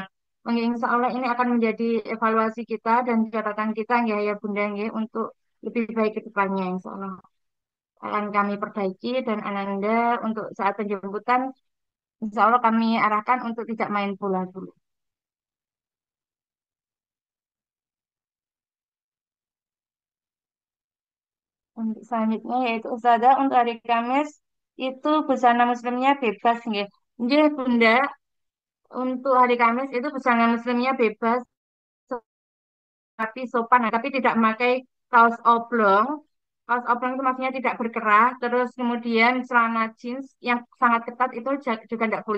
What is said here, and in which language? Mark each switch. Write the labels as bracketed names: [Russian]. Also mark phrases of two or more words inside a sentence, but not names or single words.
[Arabic] إن شاء الله [Indonesian] ini akan menjadi evaluasi kita dan catatan kita ya Bunda ya untuk lebih baik ke depannya [Arabic] إن شاء الله [Indonesian] akan kami perbaiki dan Ananda untuk saat penjemputan [Arabic] إن شاء الله [Indonesian] kami arahkan untuk tidak main bola dulu. Untuk selanjutnya yaitu Ustazah untuk hari Kamis itu busana muslimnya bebas nggih. Nggih Bunda, untuk hari Kamis itu busana muslimnya bebas tapi sopan tapi tidak memakai kaos oblong. Kaos oblong itu maksudnya tidak berkerah, terus kemudian celana jeans yang sangat ketat itu juga tidak boleh.